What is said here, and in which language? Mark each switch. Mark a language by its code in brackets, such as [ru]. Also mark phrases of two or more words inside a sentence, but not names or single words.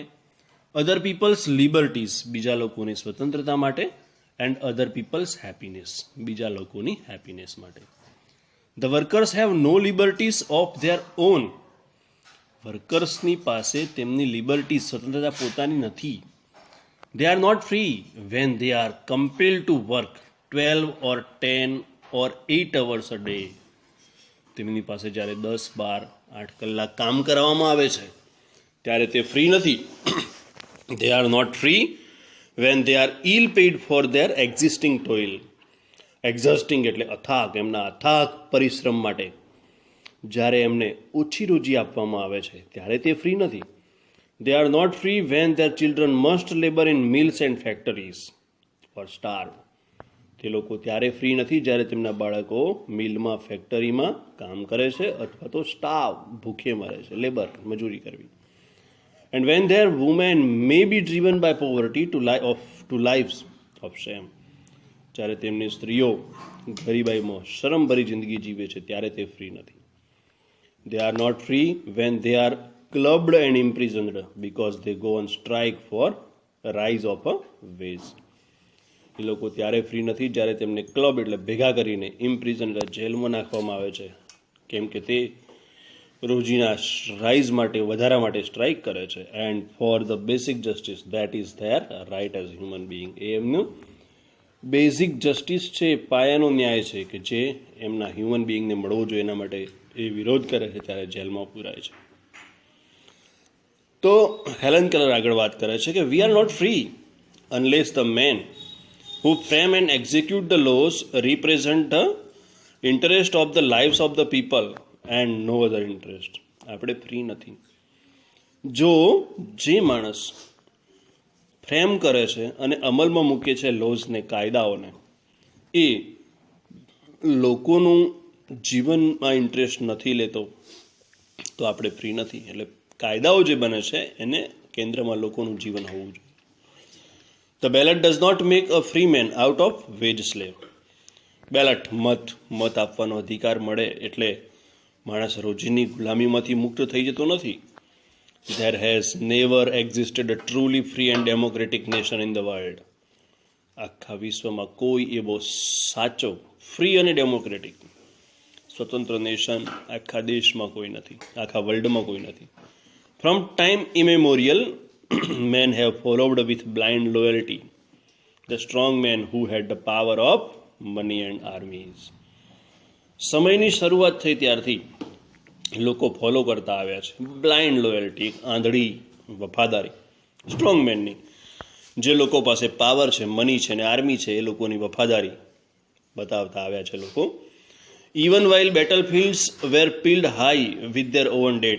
[en] other people's liberties. [gu] બીજા લોકોની સ્વતંત્રતા માટે. [en] and other people's happiness. [gu] બીજા લોકોની હેપીનેસ માટે. [en] the workers have no liberties of their own. [gu] વર્કર્સની પાસે તેમની લિબર્ટી સ્વતંત્રતા પોતાની નથી. [en] They are not free when they are compelled to work 12 or 10 or 8 hours a day. [gu] તેમની પાસે જ્યારે 10, 12, 8 કલાક કામ કરવામાં આવે છે ત્યારે તે ફ્રી નથી. [en] They are not free when they are ill paid for their existing toil. [gu] Exhausting એટલે અથાગ, એમના અથાગ પરિશ્રમ માટે જ્યારે એમને ઓછી રોજી આપવામાં આવે છે ત્યારે તે ફ્રી નથી. [en] They are not free when their children must labor in mills and factories or starve. [gu] તે લોકો ત્યારે ફ્રી નથી જ્યારે તેમના બાળકો મિલમાં, ફેક્ટરીમાં કામ કરે છે અથવા તો સ્ટાર્વ, ભૂખે મરે છે, લેબર, મજૂરી કરવી. [en] And when their women may be driven by poverty to lives of shame. [gu] જ્યારે તેમની સ્ત્રીઓ ગરીબાઈમાં શરમભરી જિંદગી જીવે છે ત્યારે તે ફ્રી નથી. [en] They are not free when they are clubbed and imprisoned because they go on strike for a rise of a wage. [gu] એ લોકો ત્યારે ફ્રી નથી જ્યારે તેમને ક્લબ એટલે ભેગા કરીને ઇમ્પ્રિઝન એટલે જેલમાં નાખવામાં આવે છે કેમ કે તે રોજીના રાઇઝ માટે, વધારા માટે સ્ટ્રાઇક કરે છે. [en] and for the basic justice that is their right as human being. [gu] એ એમનું બેઝિક જસ્ટિસ છે, પાયાનો ન્યાય છે કે જે એમના [en] human beingને [gu] મળવો જોઈએ એના માટે એ વિરોધ કરે છે ત્યારે જેલમાં પૂરાય છે. તો હેલન કેલર આગળ વાત કરે છે કે [en] we are not free unless the men who frame and execute the laws represent the interest of the lives of the people and no other interest. [gu] આપણે ફ્રી નથી. જો જે માણસ ફ્રેમ કરે છે અને અમલમાં મૂકે છે લોઝને, કાયદાઓને, એ લોકોનું જીવનમાં ઇન્ટરેસ્ટ નથી લેતો તો આપણે ફ્રી નથી. એટલે કાયદાઓ જે બને છે એને કેન્દ્રમાં લોકોનું જીવન હોવું જોઈએ. [en] The ballot does not make a free man out of wage slave. [gu] બેલેટ મત આપવાનો અધિકાર મળે એટલે માણસ રોજીની ગુલામીમાંથી મુક્ત થઈ જતો નથી. [en] There has never existed a truly free and democratic nation in the world. [gu] આખા વિશ્વમાં કોઈ એવો સાચો ફ્રી અને ડેમોક્રેટિક સ્વતંત્ર નેશન આખા દેશમાં કોઈ નથી, આખા વર્લ્ડમાં કોઈ નથી. [en] From time immemorial, men have followed with blind loyalty the strong men who had the power of money and armies. [gu] સમયની શરૂઆત થઈ ત્યારથી લોકો ફોલો કરતા આવ્યા છે [en] blind loyalty, [gu] આંધળી વફાદારી [en] strong menની. [gu] જે લોકો પાસે પાવર છે, મની છે ને આર્મી છે, એ લોકોની વફાદારી બતાવતા આવ્યા છે લોકો. [en] even while battlefields were piled high with their own dead.